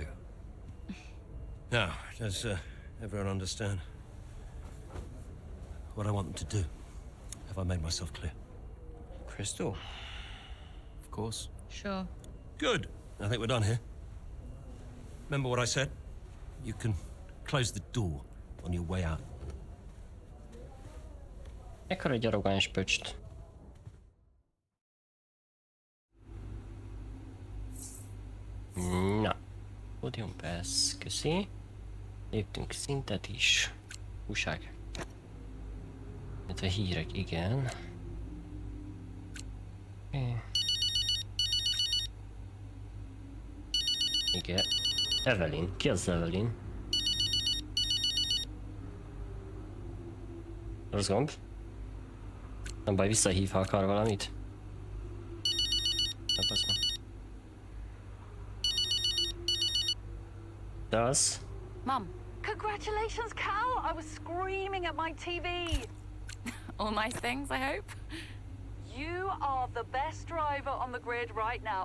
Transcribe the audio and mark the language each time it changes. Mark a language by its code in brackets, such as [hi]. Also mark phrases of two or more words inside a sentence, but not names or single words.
[en] Now, does everyone understand what I want them to do? Have I made myself clear? Crystal. Of course. Sure. Good. I think we're done here. Remember what I said? You can close the door on your way out. [hu] Ekkor egy arrogáns pöcst. Na. [en] Podium pass, [hu] köszi. Léptünk szintet is. Újság. Itt a hírek, igen. Igen. Evelyn. Ki az Evelyn? Rossz gomb? Nem baj, visszahív, ha akar valamit. [en] Does? Mum. Congratulations, Cal! I was screaming at my TV. All nice things, I hope. You are the best driver on the grid right now.